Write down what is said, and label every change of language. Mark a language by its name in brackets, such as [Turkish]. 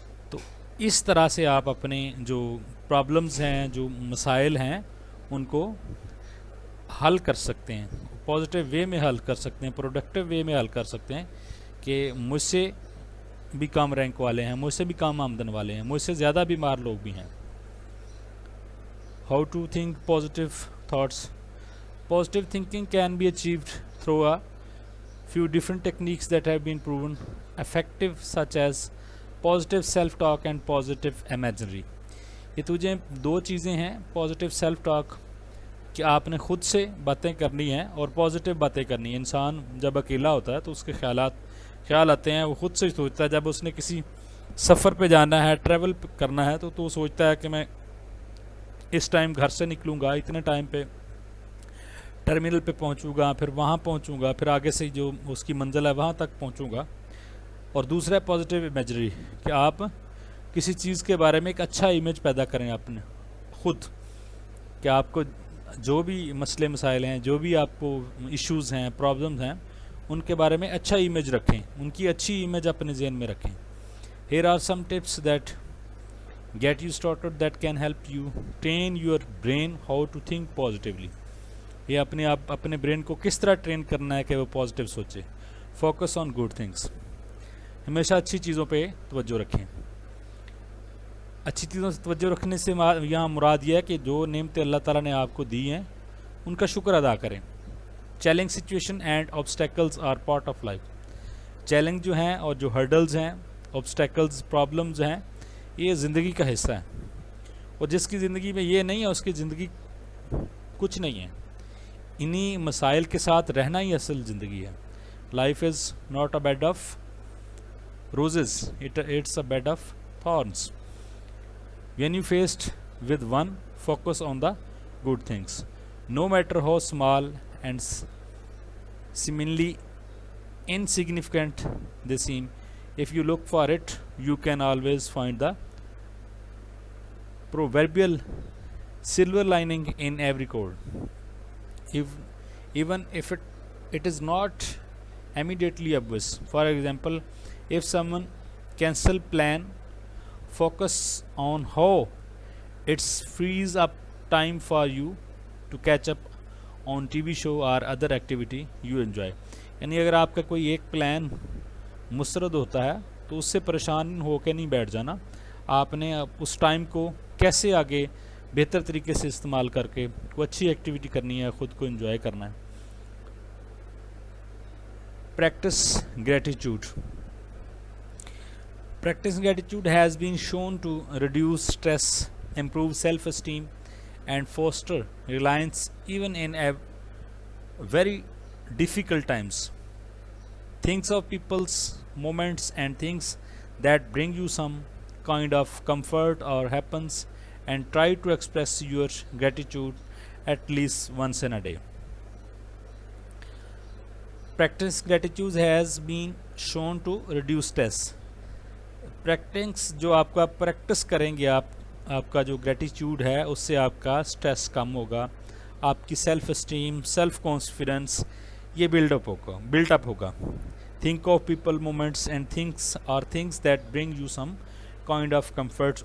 [Urdu] تو اس طرح سے آپ اپنے جو پرابلمز ہیں, جو مسائل ہیں, ان کو حل کر سکتے ہیں, پازیٹیو وے میں حل کر سکتے ہیں, پروڈکٹیو وے میں حل کر سکتے ہیں کہ مجھ سے بھی کم رینک والے ہیں, مجھ سے بھی کم آمدن والے ہیں, مجھ سے زیادہ بیمار لوگ بھی ہیں. [English] How to think positive thoughts. Positive thinking can be achieved through a few different techniques that have been proven effective, such as positive self-talk and positive imaginary. [Urdu] یہ تجھے دو چیزیں ہیں, پازیٹیو سیلف ٹاک کہ آپ نے خود سے باتیں کرنی ہیں اور پازیٹیو باتیں کرنی ہیں. انسان جب اکیلا ہوتا ہے تو اس کے خیال آتے ہیں, وہ خود سے سوچتا ہے. جب اس نے کسی سفر پہ جانا ہے, ٹریول کرنا ہے, تو وہ سوچتا ہے کہ میں اس ٹائم گھر سے نکلوں گا, اتنے ٹائم پہ ٹرمینل پہ پہنچوں گا, پھر وہاں پہنچوں گا, پھر آگے سے جو اس کی منزل ہے وہاں تک پہنچوں گا. اور دوسرا ہے پازیٹیو امیجری کہ آپ کسی چیز کے بارے میں ایک اچھا امیج پیدا کریں اپنے خود, کہ آپ کو جو بھی مسئلے مسائل ہیں, جو بھی آپ کو ایشوز ہیں, پرابلمز ہیں, ان کے بارے میں اچھا امیج رکھیں, ان کی اچھی امیج اپنے ذہن میں رکھیں. [English] Here are some tips that get you started that can help you train your brain how to think positively. [Urdu] یہ اپنے برین کو کس طرح ٹرین کرنا ہے کہ وہ پازیٹیو سوچے. [English] Focus on good things. [Urdu] ہمیشہ اچھی چیزوں پہ توجہ رکھیں. اچھی چیزوں سے توجہ رکھنے سے یہاں مراد یہ ہے کہ جو نعمتیں اللہ تعالیٰ نے آپ کو دی ہیں ان کا شکر ادا کریں. [English] Challenge situation and obstacles are part of life. [Urdu] Challenge جو ہیں اور جو ہرڈلز ہیں, آبسٹیکلز, پرابلمز ہیں, یہ زندگی کا حصہ ہے. اور جس کی زندگی میں یہ نہیں ہے اس کی زندگی کچھ نہیں ہے. انہی مسائل کے ساتھ رہنا ہی اصل زندگی ہے. [English] Life is not a bed of roses, it's a bed of thorns. When you faced with one, focus on the good things, no matter how small and seemingly insignificant they seem. If you look for it, you can always find the proverbial silver lining in every chord. Even if it is not immediately obvious. For example, if someone cancel plan, focus on how it frees up time for you to catch up on TV show or other activity you enjoy. [Urdu] یعنی اگر آپ کا کوئی ایک plan مسترد ہوتا ہے تو اس سے پریشان ہو کے نہیں بیٹھ جانا. آپ نے اس ٹائم کو کیسے آگے بہتر طریقے سے استعمال کر کے کوئی اچھی ایکٹیویٹی کرنی ہے, خود کو انجوائے کرنا ہے. [English] Practice gratitude. Practicing gratitude has been shown to reduce stress, improve self-esteem, and foster reliance even in very difficult times. Think of people's moments and things that bring you some kind of comfort or happens, and try to express your gratitude at least once in a day. Practice gratitude has been shown to reduce stress. [Urdu] Practice جو آپ کا practice کریں گے, آپ کا جو gratitude ہے اس سے آپ کا اسٹریس کم ہوگا, آپ کی سیلف اسٹیم, سیلف کانفیڈنس یہ بلڈ اپ ہوگا. [English] Think of people, moments and things that bring you some kind of comforts.